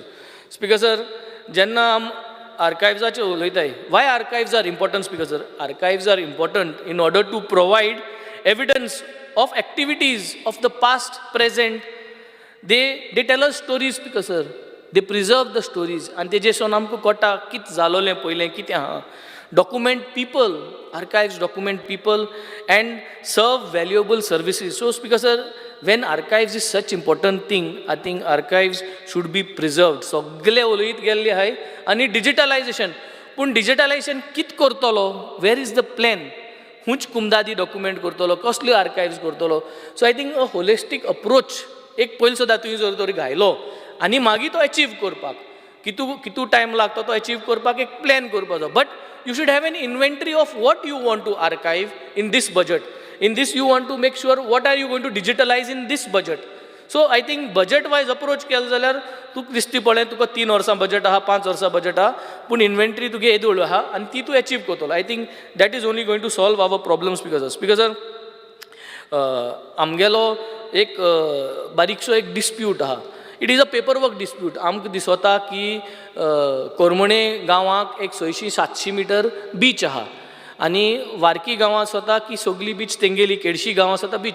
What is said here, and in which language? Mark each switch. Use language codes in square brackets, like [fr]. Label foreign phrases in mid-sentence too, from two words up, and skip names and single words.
[en] Speaker sir, [kok] jenna am archives उलयताय, [en] why archives are important, Speaker sir? Archives are important in order to provide evidence of activities of the past, present. They tell us stories, Speaker sir. They preserve the stories, and they just [kok] आमकां कळटा कित जालोलें पयलें कितें आहा. [en] Document people, archives document people and serve valuable services. So Speaker sir, when archives is such important thing, I think archives should be preserved. [kok] सगळे उलयत गेल्ले आहाय. आनी डिजिटलायजेशन, पूण डिजिटलायजेशन कित करतलो? [en] Where is the plan? [kok] हुंच कुमदादी डॉक्युमेंट करतलो, कसल्यो आर्कायव्स करतलो? [en] So I think a holistic approach [kok] एक पयलीं सुद्दां तुवें जर तरी घायलो आनी मागीर तो अचीव करपाक कितू टायम लागता तो अचीव करपाक एक प्लॅन करपाचो. [en] But you should have an inventory of what you want to archive in this budget. In this you want to make sure what are you going to digitalize in this budget. So I think budget wise approach केलो जाल्यार तुका दिसती पळय तुका 3 वर्सां बजट आहा, 5 वर्सां बजट आहा, पूण इन्व्हेंटरी तुगे येदोळ आहा आनी ती तूं अचीव करतलो. I think that is only going to solve our problems. [kok] स्पीकर सर, आमगेलो एक बारीकसो एक डिस्प्यूट आहा. [en] It is a paperwork dispute. [kok] आमकां दिसता की कोरमणे गांवाक एक 600-700 मिटर बीच आहा आनी वार्की गांवां स्वता की सगळी बीच तेंगेली, केडशी गांवां स्वता बीच.